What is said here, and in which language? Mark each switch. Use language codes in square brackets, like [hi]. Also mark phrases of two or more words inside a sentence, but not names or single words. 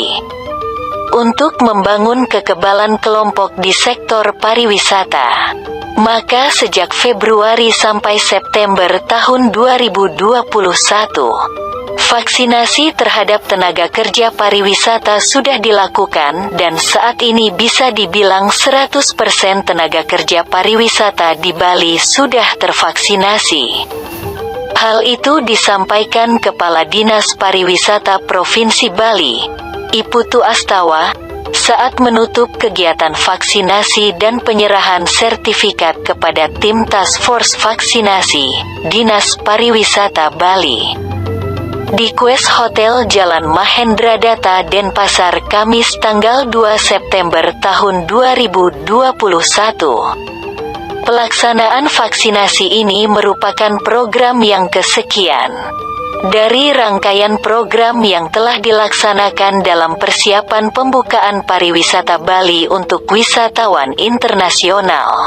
[id] Untuk membangun kekebalan kelompok di sektor pariwisata, maka sejak Februari sampai September tahun 2021, vaksinasi terhadap tenaga kerja pariwisata sudah dilakukan dan saat ini bisa dibilang 100% tenaga kerja pariwisata di Bali sudah tervaksinasi. Hal itu disampaikan Kepala Dinas Pariwisata Provinsi Bali, Iputu Astawa, saat menutup kegiatan vaksinasi dan penyerahan sertifikat kepada tim Task Force Vaksinasi, Dinas Pariwisata Bali. Di Quest Hotel Jalan Mahendra Data Denpasar Kamis tanggal 2 September tahun 2021. Pelaksanaan vaksinasi ini merupakan program yang kesekian dari rangkaian program yang telah dilaksanakan dalam persiapan pembukaan pariwisata Bali untuk wisatawan internasional.